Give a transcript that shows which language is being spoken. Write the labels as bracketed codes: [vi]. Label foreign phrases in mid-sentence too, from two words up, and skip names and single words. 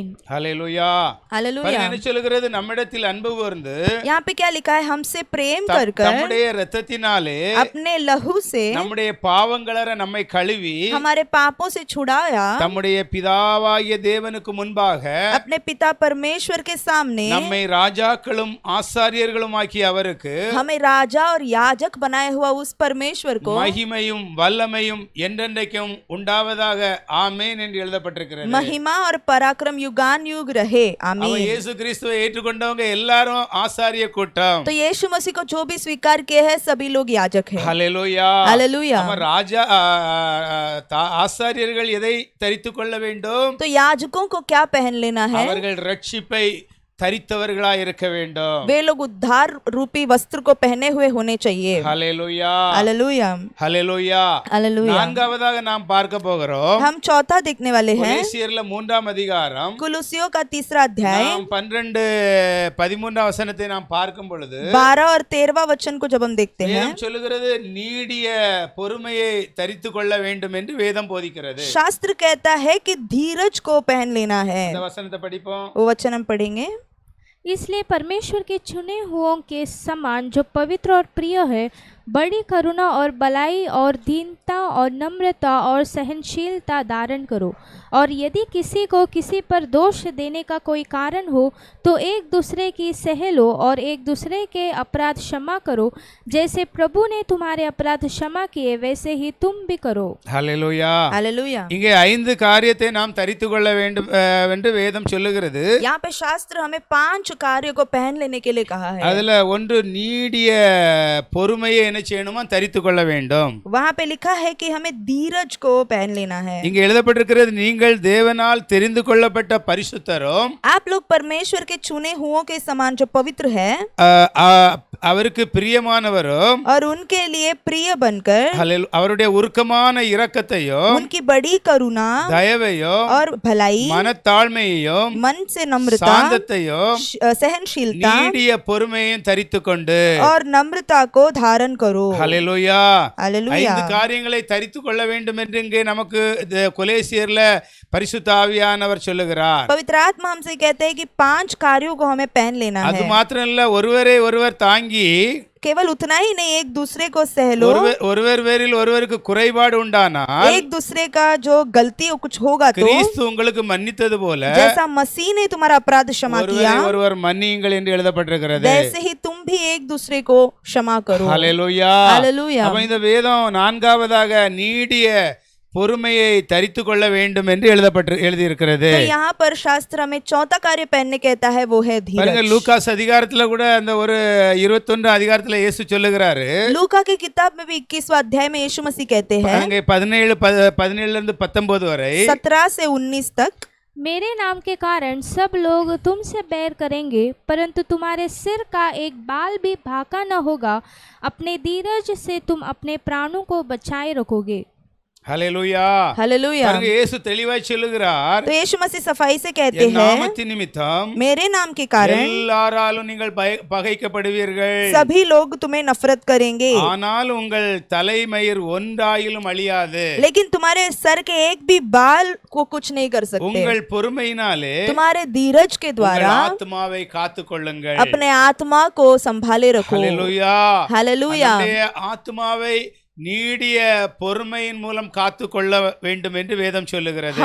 [ta] ஹல்லேலூயா, [hi] हालेलुया। [ta] என்ன சொல்லுகிறது? நம்மிடத்தில் அன்பு கூர்ந்து [hi] यहाँ पे क्या लिखा है? हमसे प्रेम कर कर [ta] நம்முடைய இரத்தத்தினாலே [hi] अपने लहू से [ta] நம்முடைய பாவங்களற நம்மை கழுவி [hi] हमारे पापों से छुड़ाया, [ta] நம்முடைய பிதாவாகிய தேவனுக்கு முன்பாக [hi] अपने पिता परमेश्वर के सामने [ta] நம்மை ராஜாக்களும் ஆசாரியர்களும் ஆக்கிய அவருக்கு [hi] हमें राजा और याजक बनाए हुआ उस परमेश्वर को [ta] மகிமையும் வல்லமையும் என்றென்றைக்கும் உண்டாவதாக, ஆமென் என்று எழுதப்பட்டிருக்கிறது. [hi] महिमा और पराक्रम युगान युग रहे, [ta] அவ [hi] आमीन। [ta] இயேசு கிறிஸ்துவை ஏற்றுக்கொண்டவங்க எல்லாரும் ஆசாரிய கூட்டம். [hi] तो यीशु मसीह को जो भी स्वीकार किए हैं सभी लोग याजक हैं। [ta] ஹல்லேலூயா, [hi] हालेलुया। [ta] நம்ம ராஜா ஆசாரியர்கள் எதை தரித்துக் கொள்ள வேண்டும்? [hi] तो याजकों को क्या पहन लेना है? [ta] அவர்கள் ரட்சிப்பை தரித்தவர்களாய் இருக்க வேண்டும். [hi] वे लोग उद्धार रूपी वस्त्र को पहने हुए होने चाहिए। [ta] ஹல்லேலூயா, [hi] हालेलुया, [ta] ஹல்லேலூயா. [hi] हालेलुया। [ta] நான்காவதாக நாம் பார்க்க போகிறோம். [hi] हम चौथा देखने वाले हैं [ta] கொலோசியர்ல 3ஆம் அதிகாரம் [hi] कुलुसियों का 3रा अध्याय [ta] நாம் 12-13 வசனத்தை நாம் பார்க்கும் பொழுது [hi] 12 और 13वां वचन को जब हम देखते हैं, [ta] வேதம் சொல்லுகிறது நீடிய பொறுமையை தரித்து கொள்ள வேண்டும் என்று வேதம் போதிக்கிறது. [hi] शास्त्र कहता है कि धीरज को पहन लेना है। [ta] இந்த वचनத்தை படிப்போம். [hi] वो वचन हम पढ़ेंगे। इसलिए परमेश्वर के चुने हुओं के समान जो पवित्र और प्रिय है, बड़ी करुणा और भलाई और दीनता और नम्रता और सहनशीलता धारण करो, और यदि किसी को किसी पर दोष देने का कोई कारण हो तो एक दूसरे की सह लो और एक दूसरे के अपराध क्षमा करो, जैसे प्रभु ने तुम्हारे अपराध क्षमा किए वैसे ही तुम भी करो। [ta] ஹல்லேலூயா. [hi] हालेलुया। [ta] இங்கே 5 காரியத்தை நாம் தரித்து கொள்ள வேண்டும் என்று வேதம் சொல்லுகிறது. [hi] यहाँ पे शास्त्र हमें 5 कार्यों को पहन लेने के लिए कहा है। [ta] அதுல ஒன்று நீடிய பொறுமையை என்ன செய்யணுமா? தரித்து கொள்ள வேண்டும். [hi] वहाँ पे लिखा है कि हमें धीरज को पहन लेना है। [ta] இங்கே எழுதப்பட்டிருக்கிறது நீங்கள் தேவனால் தெரிந்து கொள்ளப்பட்ட பரிசுத்தரும் [hi] आप लोग परमेश्वर के चुने हुओं के समान जो पवित्र है, [ta] அவருக்கு பிரியமானவரும் [hi] और उनके लिए प्रिय बनकर [ta] அவருடைய உருக்கமான இரக்கத்தையும் [hi] उनकी बड़ी करुणा [ta] தயவையும் [hi] और भलाई, [ta] மனத்தாழ்மையையும் [hi] मन से नम्रता, [ta] சாந்தத்தையும் [hi] सहनशीलता [ta] நீடிய பொறுமையும் தரித்துக்கொண்டு [hi] और नम्रता को धारण करो। [ta] ஹல்லேலூயா. [hi] हालेलुया। [ta] 5 காரியங்களை தரித்து கொள்ள வேண்டும் என்று இங்கே நமக்கு கொலேசியர்ல பரிசுத்த ஆவியானவர் சொல்லுகிறார். [hi] पवित्र आत्मा हमसे कहते हैं कि 5 कार्यों को हमें पहन लेना [ta] அது [hi] है। [ta] மாத்திரம் இல்ல, ஒருவரை ஒருவர் தாங்கி [hi] केवल उतना ही नहीं, एक दूसरे को सह लो। [ta] ஒருவர் பேரில் ஒருவருக்கு குறைபாடு உண்டானால் [hi] एक दूसरे का जो गलती कुछ होगा तो [ta] கிறிஸ்து உங்களுக்கு மன்னித்தது போல [hi] जैसा मसीह ने तुम्हारा अपराध क्षमा किया, [ta] ஒருவர் மன்னியுங்கள் என்று எழுதப்பட்டிருக்கிறது. [hi] वैसे ही तुम भी एक दूसरे को क्षमा करो। [ta] ஹல்லேலூயா. [hi] हालेलुया। [ta] அப்ப இந்த வேதம் 4வதாக நீடிய பொறுமையை தரித்து கொள்ள வேண்டும் என்று எழுதியிருக்கிறது. [hi] तो यहाँ पर शास्त्र में चौथा कार्य पहनने कहता है, वो है [ta] பாருங்க, [hi] धीरज। [ta] லூகாஸ் அதிகாரத்துல கூட அந்த ஒரு 21 அதிகாரத்துல இயேசு சொல்லுகிறாரு. [hi] लूका की किताब में भी 21वां अध्याय में यीशु मसीह कहते हैं, [ta] அங்கே 17ல இருந்து 19 வரை [hi] 17 से 19 तक, मेरे नाम के कारण सब लोग तुमसे बैर करेंगे, परंतु तुम्हारे सिर का एक बाल भी भाका न होगा। अपने धीरज से तुम अपने प्राणों को बचाए रखोगे। [ta] ஹல்லேலூயா. [hi] हालेलुया। [ta] பாருங்க, இயேசு தெளிவாய் சொல்லுகிறார், [hi] तो यीशु मसीह सफाई से कहते [ta] என் [hi] हैं, [ta] நாமத்தின் நிமித்தம் [hi] मेरे नाम के कारण [ta] எல்லாராலும் நீங்கள் பகைக்கப்படுவீர்கள், [hi] सभी लोग तुम्हें नफरत करेंगे, [ta] ஆனால் உங்கள் தலைமயிர் ஒன்றாயிலும் அழியாது. [hi] लेकिन तुम्हारे सर के एक भी बाल को कुछ नहीं कर सकते। [ta] உங்கள் பொறுமையினாலே [hi] तुम्हारे धीरज के [ta] உங்கள் [hi] द्वारा [ta] ஆத்மாவை காத்துக்கொள்ளுங்கள். [hi] अपने आत्मा को संभाले रखो। [ta] ஹல்லேலூயா. [hi] हालेलुया। [ta] நம்முடைய ஆத்மாவை நீடிய பொறுமையின் மூலம் காத்துக்கொள்ள வேண்டும் என்று வேதம் சொல்லுகிறது.